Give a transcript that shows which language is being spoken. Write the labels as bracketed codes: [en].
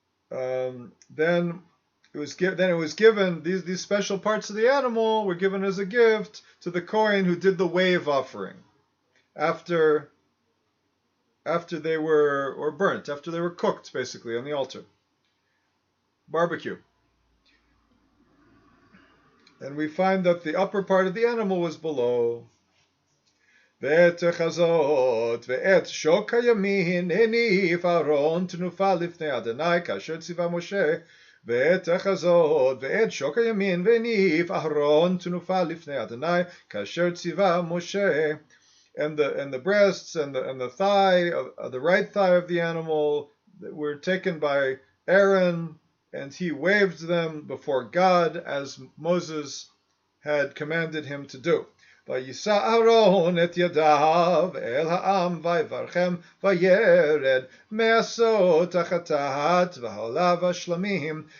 [en] Then it was given, these special parts of the animal were given as a gift to the Kohen who did the wave offering. After they were burnt, after they were cooked, basically, on the altar. Barbecue. And we find that the upper part of the animal was below. [he] ואת החזות ואת שוק הימין הניף אהרון תנופה לפני אדוני כאשר ציווה משה. ואת החזות ואת שוק הימין והניף אהרון תנופה לפני אדוני כאשר ציווה משה. [en] And the breasts and the thigh, the right thigh of the animal were taken by Aaron, and he waved them before God as Moses had commanded him to do. [he] וישא אהרון את ידיו אל העם ויברכם וירד מעשות החטאת והעולה והשלמים.